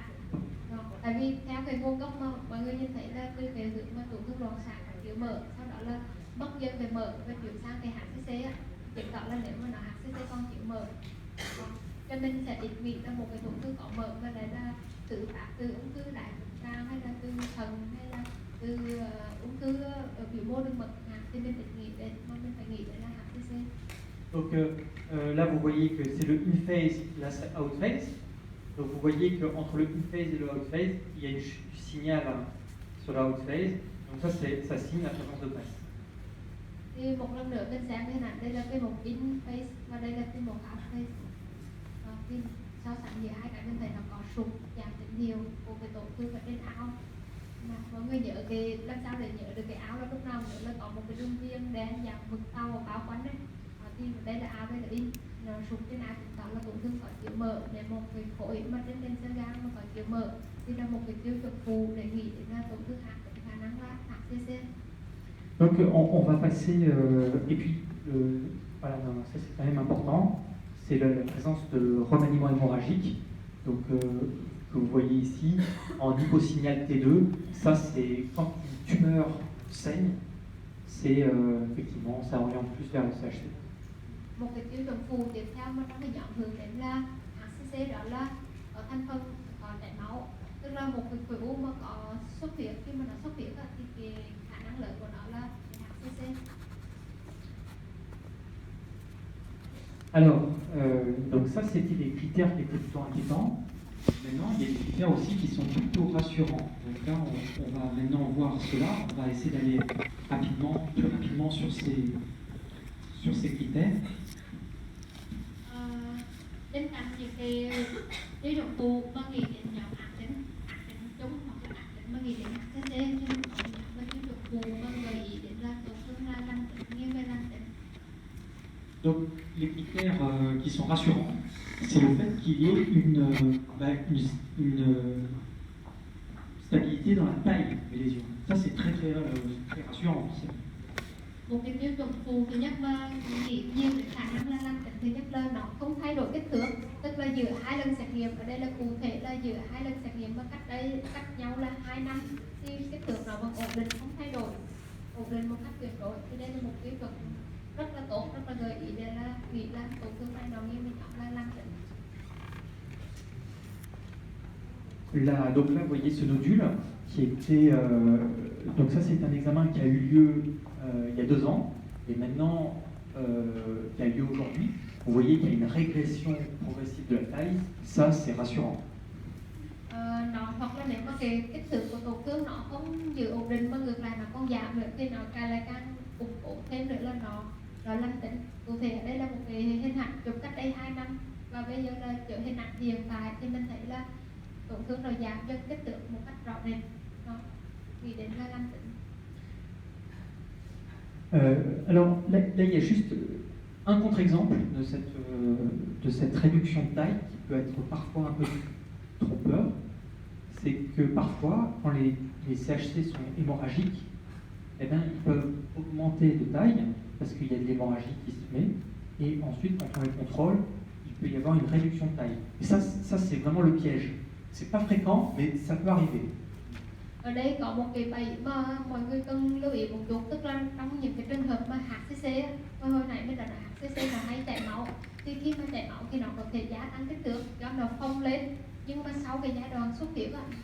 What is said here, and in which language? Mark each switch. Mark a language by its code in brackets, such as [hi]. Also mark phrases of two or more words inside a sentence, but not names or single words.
[vi] Tại vì theo cái nguồn gốc mà mọi người nhìn thấy là từ cái hướng mà tổn thương loạn sản chứa mỡ, sau đó là mất dần về mỡ và chuyển sang cái HCC á, chứng tỏ là nếu mà nó HCC còn chứa mỡ, cho nên sẽ định vị là một cái tổn thương có mỡ và đấy là tự phát từ ung thư đại tràng hay là từ thận hay là từ ung thư ở biểu mô đường mật thì mình định nghĩ đến mà mình phải nghĩ đến là HCC. [fr] Donc là, vous voyez que c'est le [en] in phase, [fr] là c'est [en] out phase. [fr] Donc vous voyez qu'entre le [en] in phase [fr] et le [en] out phase, [fr] il y a une chute du signal sur la [en] out phase. [fr] Donc ça signe la présence de graisse. [vi] Thì một lần nữa mình xem hình ảnh đây là cái một [en] in phase [vi] và đây là cái một [en] out phase. [vi] Khi so sánh giữa hai cái mình thấy nó có sụt giảm tín hiệu của cái tổn thương ở trên áo. Mà mọi người nhớ cái làm sao để nhớ được cái áo là lúc nào nữa là có một cái đường viền đen dạng mực tàu và bao quanh đấy. Thì đây là áo, đây là in, nó sụt trên áo chứng tỏ là tổn thương có chứa mỡ. Để một cái khối mà trên sơ gan mà có chứa mỡ thì là một cái tiêu chuẩn phụ để nghĩ đến là tổn thương hạt khả năng là HCC. [fr] Donc on va passer, et puis voilà, non, ça c'est quand même important, c'est la présence de remaniement hémorragique, donc que vous voyez ici en hyposignal T2. Ça c'est quand une tumeur saigne, c'est effectivement ça oriente plus vers le CHC. [vi] Một cái tiêu chuẩn phụ tiếp theo mà trong cái nhóm hướng đến là HCC đó là ở thành phần có chảy máu, tức là một cái khối u mà có xuất huyết, khi mà nó xuất huyết thì cái khả năng lớn của nó là HCC. [fr] Alors, donc ça c'était des critères qui étaient plutôt inquiétants. Maintenant, il y a des critères aussi qui sont plutôt rassurants. Donc là, on va maintenant voir cela. On va essayer d'aller plus rapidement sur ces critères. [vi] Bên cạnh những cái tiêu chuẩn phụ mà nghĩ đến nhóm ác tính chung hoặc là ác tính mà nghĩ đến HCC, nhưng có những tiêu chuẩn phụ mà gợi ý đến là tổn thương là lành tính, nghiêng về lành tính. [fr] Donc, les critères qui sont rassurants, c'est le fait qu'il y ait une stabilité dans la taille des lésions. Ça, c'est très rassurant aussi. [vi] Một cái tiêu chuẩn phụ thứ nhất mà nghĩ nhiều đến khả năng là lành tính thứ nhất là nó không thay đổi kích thước, tức là giữa hai lần xét nghiệm, ở đây là cụ thể là giữa hai lần xét nghiệm mà cách nhau là 2 năm thì kích thước nó vẫn ổn định, không thay đổi, ổn định một cách tuyệt đối. Thì đây là một tiêu chuẩn rất là tốt, rất là gợi ý để là nghĩ là tổn thương này nó nghiêng về nhóm là lành tính. [fr] Là, donc là, vous voyez ce nodule qui était. Donc ça, c'est un examen qui a eu lieu il y a 2 ans, et maintenant qui a lieu aujourd'hui. Vous voyez qu'il y a une régression progressive de la taille. Ça, c'est rassurant. [vi] Nó hoặc là nếu mà cái kích thước của tổn thương nó không giữ ổn định mà ngược lại nó còn giảm nữa thì nó càng củng cố thêm nữa là nó lành tính. Cụ thể ở đây là một cái hình ảnh chụp cách đây 2 năm và bây giờ là chữa hình ảnh hiện tại thì mình thấy là tổn thương nó giảm dần kích thước một cách rõ rệt, nó nghĩ đến là lành tính. [fr] Alors là, il y a juste un contre-exemple de cette réduction de taille qui peut être parfois un peu trompeur. C'est que parfois, quand les CHC sont hémorragiques, eh bien, ils peuvent augmenter de taille parce qu'il y a de l'hémorragie qui se met, et ensuite, quand on les contrôle, il peut y avoir une réduction de taille. Et ça c'est vraiment le piège. C'est pas fréquent, mais ça peut arriver. [vi] Ở đây có một cái bẫy mà mọi người cần lưu ý một chút, tức là trong những cái trường hợp mà HCC, hồi nãy mình đã nói HCC là hay chảy máu, thì khi mà chảy máu thì nó có thể gia tăng kích thước cho nó phồng lên, nhưng mà sau cái giai đoạn xuất huyết